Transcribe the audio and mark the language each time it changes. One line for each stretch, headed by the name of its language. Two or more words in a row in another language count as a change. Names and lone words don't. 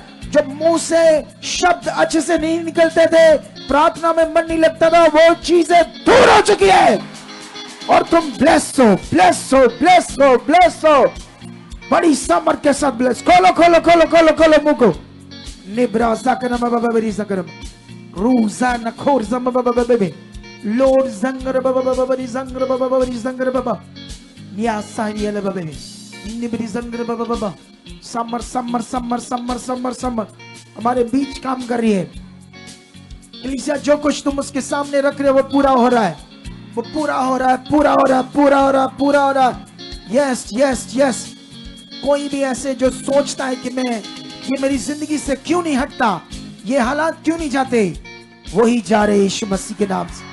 Hindi: जब मुंह से शब्द अच्छे से नहीं निकलते थे, प्रार्थना में मन नहीं लगता था, वो चीजें दूर हो चुकी है और तुम ब्लेस हो, ब्लेस हो, ब्लेस हो, ब्लेस हो। बड़ी सामर्थ के साथ ब्लेस। खोलो खोलो खोलो खोलो खोलो मुंह को। निब्रा सकनम बाबा बरी सकनम रूजा नखोर जम बाबा बाबा लॉर्ड जंगर बाबा बाबा बरी जंगर बाबा बरी जंगर बाबा निया सारियल बाबा निब्री जंगर बाबा बाबा समर समर समर समर समर समर हमारे बीच काम कर रही है। कलीसिया, जो कुछ तुम उसके सामने रख रहे हो वो पूरा हो रहा है, वो पूरा हो रहा है, पूरा हो रहा है, पूरा हो रहा है, पूरा हो रहा है।
English: yes yes yes.
Hindi: कोई भी ऐसे जो सोचता है कि मैं ये मेरी जिंदगी से क्यों नहीं हटता, ये हालात क्यों नहीं जाते, वही जा रहे यीशु मसीह के नाम से।